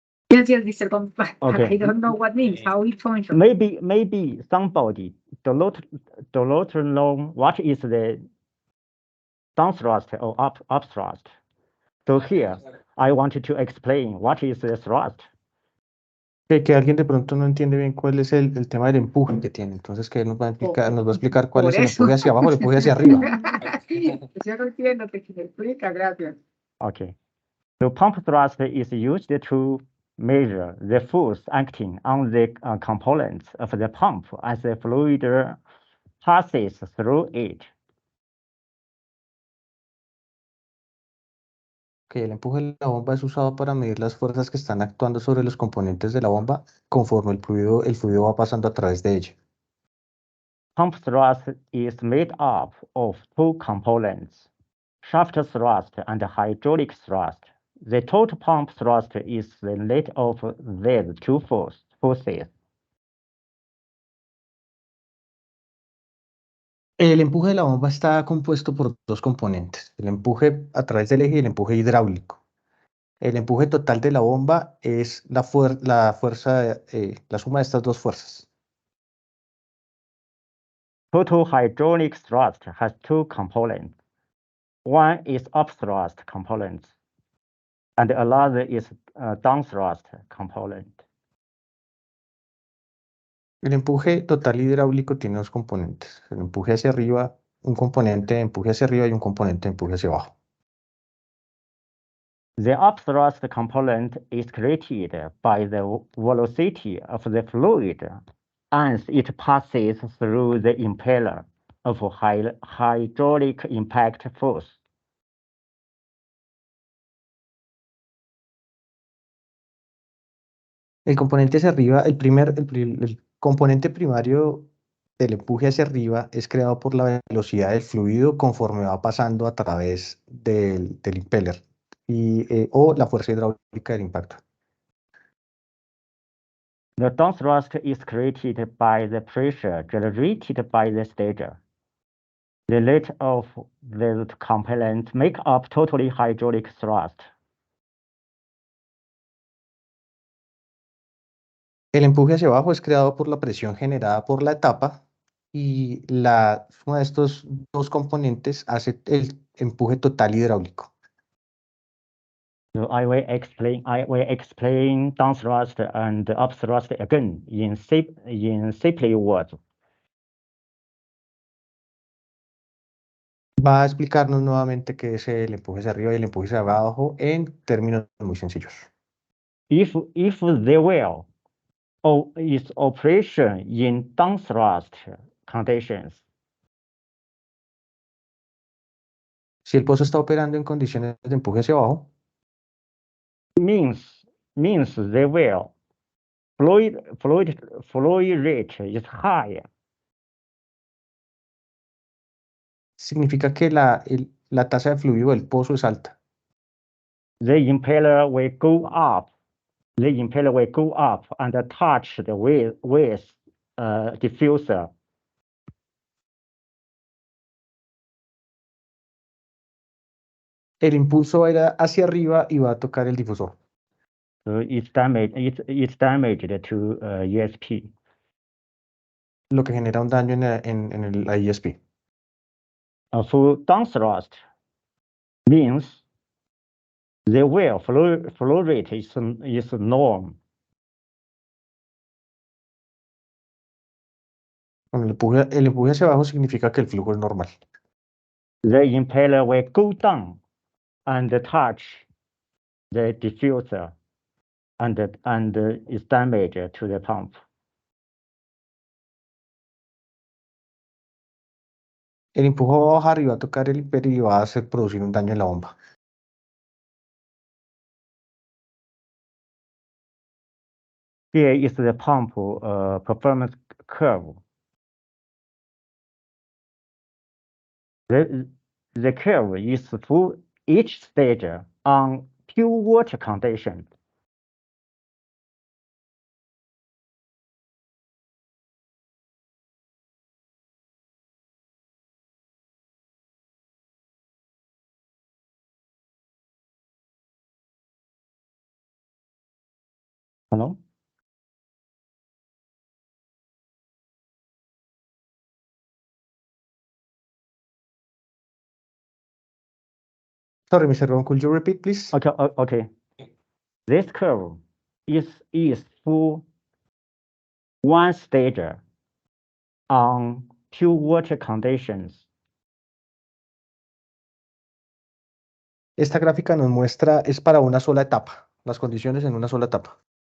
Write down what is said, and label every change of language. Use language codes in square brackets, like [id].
[en] Yes, Mr. Gong, but Okay. I don't know what means, how it functions. Maybe somebody don't know what is the downthrust or upthrust. So here, I wanted to explain what is the thrust. [es] Que alguien de pronto no entiende bien cuál es el tema del empuje que tiene. Entonces, que nos va a explicar cuál Por es el eso. empuje hacia abajo, el empuje hacia arriba. Yo no entiendo, te explica, gracias. [en] Okay. So pump thrust is used to measure the force acting on the components of the pump as the fluid passes through it. [es] Que el empuje de la bomba es usado para medir las fuerzas que están actuando sobre los componentes de la bomba conforme el fluido va pasando a través de ella. [en] Pump thrust is made up of two components, shaft thrust and hydraulic thrust. The total pump thrust is the net of these two forces. [es] El empuje de la bomba está compuesto por dos componentes, el empuje a través del eje y el empuje hidráulico. El empuje total de la bomba es la fuerza, la suma de estas dos fuerzas. [en] Total hydraulic thrust has two components. One is upthrust component, and another is downthrust component. [es] El empuje total hidráulico tiene dos componentes, el empuje hacia arriba, un componente de empuje hacia arriba y un componente de empuje hacia abajo. [en] The upthrust component is created by the velocity of the fluid as it passes through the impeller of hydraulic impact force. [es] El componente hacia arriba, el componente primario del empuje hacia arriba es creado por la velocidad del fluido conforme va pasando a través del impeller o la fuerza hidráulica del impacto. [en] The downthrust is created by the pressure generated by the stager. The net of these components make up totally hydraulic thrust. [es] El empuje hacia abajo es creado por la presión generada por la etapa y la suma de estos dos componentes hace el empuje total hidráulico. [en] So I will explain downthrust and upthrust again in simply words. [es] Va a explicarnos nuevamente qué es el empuje hacia arriba y el empuje hacia abajo en términos muy sencillos. [en] If the well is operation in downthrust conditions, [es] Si el pozo está operando en condiciones de empuje hacia abajo, [en] means the well fluid rate is high. [es] significa que la tasa de fluido del pozo es alta. [en] The impeller will go up. The impeller will go up and touch the with diffuser. [es] El impulso va a ir hacia arriba y va a tocar el difusor. [en] So it's damaged to ESP. [es] Lo que genera un daño en la ESP. [en] For downthrust means the well flow rate is norm. [es] El empuje hacia abajo significa que el flujo es normal. [en] The impeller will go down and touch the diffuser and is damaged to the pump. [es] El empuje va a bajar y va a tocar el impeller y va a hacer producir un daño en la bomba. [en] Here is the pump performance curve. The curve is for each stage on pure water condition. Hello? Sorry, Mr. Ron, could you repeat, please? Okay, okay. This curve is for one stage on pure water conditions. [es] Esta gráfica nos muestra, es para una sola etapa, las condiciones en una sola etapa.